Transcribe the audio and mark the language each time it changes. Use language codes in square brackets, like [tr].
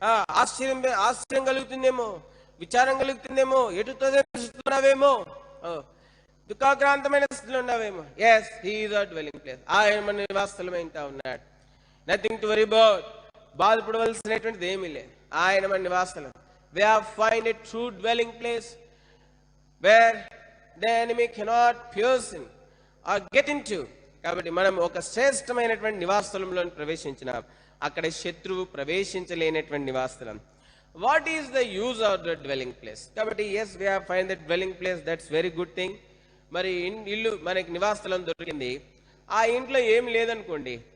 [te] ఆశ్చర్యం కలుగుతుందేమో, విచారం కలుగుతుందేమో, ఎటు తోస్తున్నావేమో, దుఃఖాక్రాంతమైన స్థితిలో ఉన్నావేమో. [en] yes, he is our dwelling place. [te] ఆయన మన నివాసస్థలమై ఉంటా ఉన్నాడు. [en] nothing to worry about. [te] బాధపడవలసినటువంటిది ఏమీ లేదు. ఆయన మన నివాసస్థలం. [en] we have find a true dwelling place where the enemy cannot pierce in or get into. [te] కాబట్టి మనం ఒక శ్రేష్టమైనటువంటి నివాసస్థలంలో ప్రవేశించినాం. అక్కడ శత్రువు ప్రవేశించలేనటువంటి నివాసస్థలం. [en] What is the use of the dwelling place? కాబట్టి yes, we have find the dwelling place, that's very good thing. [te] మరి ఇల్లు మనకి నివాసస్థలం దొరికింది. ఆ ఇంట్లో ఏమి లేదనుకోండి,